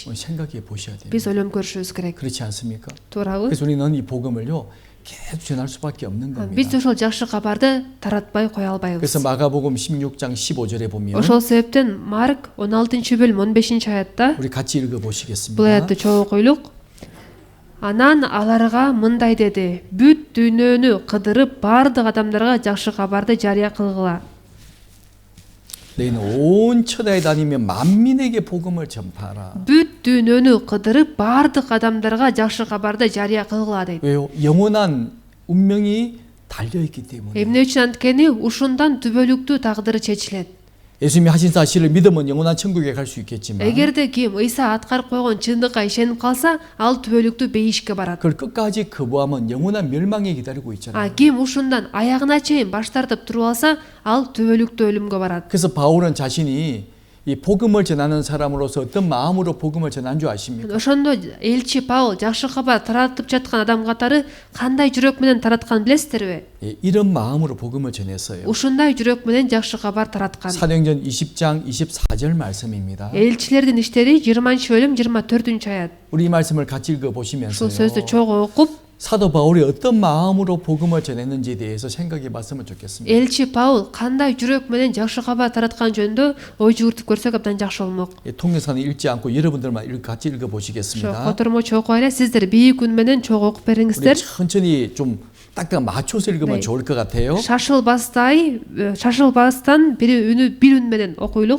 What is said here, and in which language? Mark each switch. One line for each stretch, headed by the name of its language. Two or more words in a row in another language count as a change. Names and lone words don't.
Korean: 생각해 보셔야 돼요.
Kyrgyz: Биз ойлонуп көрүшүбүз керек.
Korean: 그렇지 않습니까?
Kyrgyz: Туурабы?
Korean: 그래서 우리는 이 복음을요 계속 전할 수밖에 없는
Kyrgyz: Биз
Korean: 겁니다.
Kyrgyz: ошол жакшы кабарды таратпай кое албайбыз.
Korean: 그래서 마가복음 16장 15절에 보면
Kyrgyz: Ошол себептен Марк 16-бөлүм 15-аятта
Korean: 우리 같이 읽어
Kyrgyz: бул
Korean: 보시겠습니다.
Kyrgyz: аятты чогуу окуйлук. Анан аларга мындай деди: бүт дүйнөнү кыдырып баардык адамдарга жакшы кабарды жарыя кылгыла.
Korean: 너희는 온 천하에 다니며 만민에게 복음을 전파하라.
Kyrgyz: Бүт дүйнөнү кыдырып баардык адамдарга жакшы кабарды жарыя кылгыла дейт.
Korean: 왜요? 영원한 운명이 달려 있기 때문에.
Kyrgyz: Эмне үчүн анткени ушундан түбөлүктүү тагдыры чечилет.
Korean: 예수님이 하신 사실을 믿으면 영원한 천국에 갈 수 있겠지만
Kyrgyz: Эгерде ким Ыйса аткарып койгон чындыкка ишенип калса, ал түбөлүктүү бейишке барат.
Korean: 그걸 끝까지 거부하면 영원한 멸망이 기다리고 있잖아요.
Kyrgyz: Ким ушундан аягына чейин баш тартып туруп алса, ал түбөлүктүү өлүмгө барат.
Korean: 그래서 바울은 자신이 이 복음을 전하는 사람으로서 어떤 마음으로 복음을 전한 줄 아십니까?
Kyrgyz: Ошондо элчи Паул жакшы кабар таратып жаткан адам катары кандай жүрөк менен таратканын билесиздерби?
Korean: 이런 마음으로 복음을 전했어요.
Kyrgyz: Ушундай жүрөк менен жакшы кабар тараткан.
Korean: 사도행전 20장 24절 말씀입니다.
Kyrgyz: Элчилердин иштери 20-бөлүм 24-аят.
Korean: 우리 이 말씀을 같이 읽어
Kyrgyz: Ушул
Korean: 보시면서요.
Kyrgyz: сөздү чогуу окуп,
Korean: 사도 바울이 어떤 마음으로 복음을 전했는지에 대해서 생각해 봤으면 좋겠습니다.
Kyrgyz: элчи Паул кандай жүрөк менен жакшы кабар тараткан жөнүндө ой жүгүртүп көрсөк абдан жакшы болмок.
Korean: 통역사는 읽지 않고 여러분들만 같이 읽어
Kyrgyz: Ошо
Korean: 보시겠습니다.
Kyrgyz: котормочу окуп эле сиздер бийик үн менен чогуу окуп
Korean: 우리
Kyrgyz: бериңиздер.
Korean: 천천히 좀 딱딱 맞춰서 읽으면 네. 좋을 것 같아요.
Kyrgyz: Шашылбастан бир үн менен окуйлук.